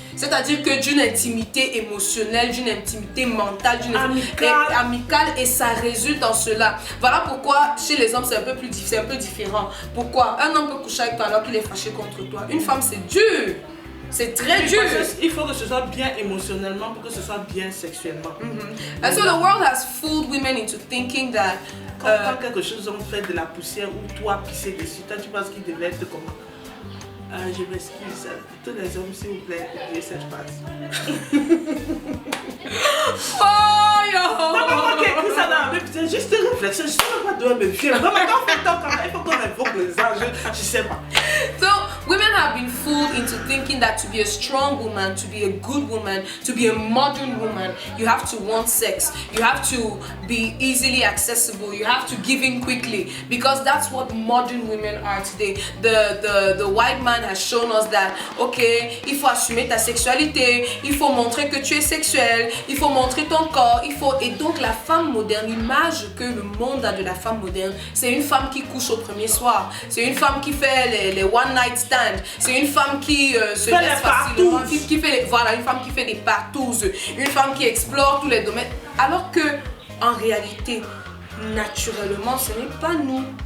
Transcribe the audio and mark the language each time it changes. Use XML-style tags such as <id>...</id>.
<fr>C'est-à-dire que d'une intimité émotionnelle, d'une intimité mentale, d'une intimité amicale, et ça résulte en cela. Voilà pourquoi chez les hommes c'est un peu différent. Pourquoi un homme peut coucher avec toi alors qu'il est fâché contre toi? Une femme, c'est dur. C'est très dur. Il faut que ce soit bien émotionnellement pour que ce soit bien sexuellement.</fr> <en>And so the world has fooled women into thinking that</en> <fr>quand quelque chose on fait de la poussière ou toi pisser dessus, toi tu penses qu'il devait être comment? Je m'excuse, tous les hommes s'il vous plaît, oubliez cette phrase. oh yo! Non, mais écoute ça dans la Bible, c'est juste une réflexion, je ne sais pas d'où elle me vient. Vraiment, quand on fait tant comme ça, il faut qu'on invoque les anges, je ne sais pas.</fr> <en>So women have been fooled into thinking that to be a strong woman, to be a good woman, to be a modern woman, you have to want sex, you have to be easily accessible, you have to give in quickly, because that's what modern women are today. The white man has shown us that, ok,</en> <fr>il faut assumer ta sexualité, il faut montrer que tu es sexuel, il faut montrer ton corps, et donc la femme moderne, l'image que le monde a de la femme moderne, c'est une femme qui couche au premier soir, c'est une femme qui fait les one night stand, c'est une femme qui se laisse facilement, qui fait voilà, une femme qui fait des partouzes, une femme qui explore tous les domaines, alors que en réalité, naturellement, ce n'est pas nous.</fr>